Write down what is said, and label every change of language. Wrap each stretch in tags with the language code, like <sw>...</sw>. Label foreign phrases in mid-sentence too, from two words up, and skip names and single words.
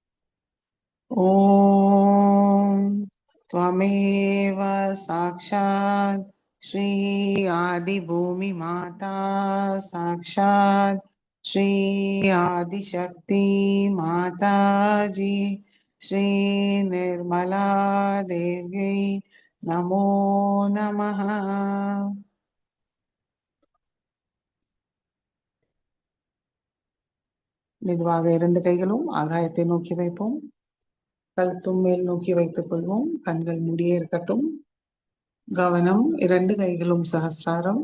<sa>ओम त्वमेव साक्षात् श्री आदि भूमि माता साक्षात् श्री आदिशक्ति माताजी श्री निर्मला देवी नमो नमः।</sa> <ta>மெதுவாக 2 கைகளும் ஆகாயத்தை நோக்கி வைப்போம். கழுத்தும் மேல் நோக்கி வைத்துக் கொள்வோம். கண்கள் மூடியே இருக்கட்டும். கவனம் 2 கைகளும் சஹஸ்ராரம்.</ta>